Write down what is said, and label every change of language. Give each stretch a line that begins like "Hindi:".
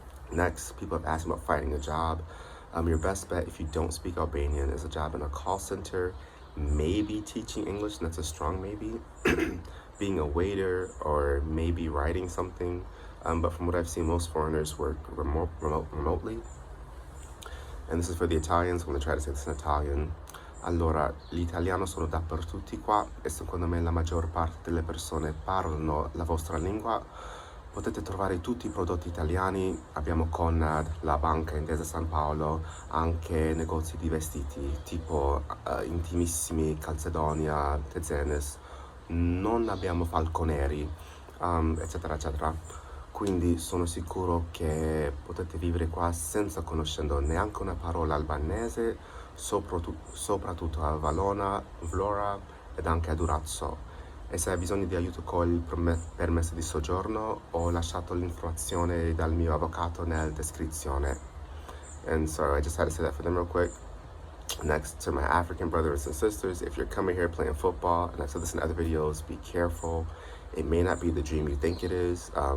English: Next, people have asked me about finding a job. Your best bet if you don't speak Albanian is a job in a call center, maybe teaching English, and that's a strong maybe, being a waiter, or maybe writing something. But from what I've seen, most foreigners work remotely. And this is for the Italians. I'm going to try to say this in Italian.
Italian: Allora, l'italiano sono dappertutti qua e secondo me la maggior parte delle persone parlano la vostra lingua. Potete trovare tutti i prodotti italiani, abbiamo Conad, la Banca Intesa San Paolo, anche negozi di vestiti tipo Intimissimi, Calzedonia, Tezenes, non abbiamo falconeri, eccetera eccetera. Quindi sono sicuro che potete vivere qua senza conoscendo neanche una parola albanese, soprattutto a Valona, Vlora ed anche a Durazzo. E se hai bisogno di aiuto col permesso di soggiorno, ho lasciato l'informazione dal mio avvocato nella descrizione.
English: And so I just had to say that for them real quick. Next, to my African brothers and sisters, if you're coming here playing football, and I've said this in other videos, be careful. It may not be the dream you think it is.